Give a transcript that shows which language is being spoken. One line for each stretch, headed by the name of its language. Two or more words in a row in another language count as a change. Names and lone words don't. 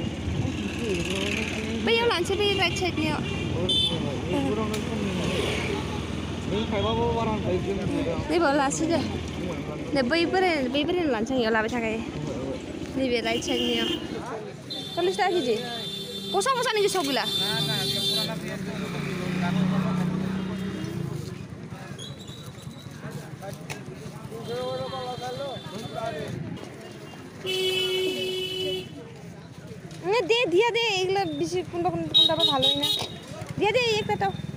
Bodo: बैयाव लानोसै बै राइट साइडनियाव नैबाव लासै दे बै बोरायनो लानोसै इयाव लाबाय थाखायो नैबे राइट साइडनियाव 40 टाका केजि गसा गसानि गोसोआव गैला
Bangla: দিয়া দে এগুলো বেশি কোনটা ভালোই না দিয়া দে একটা তাও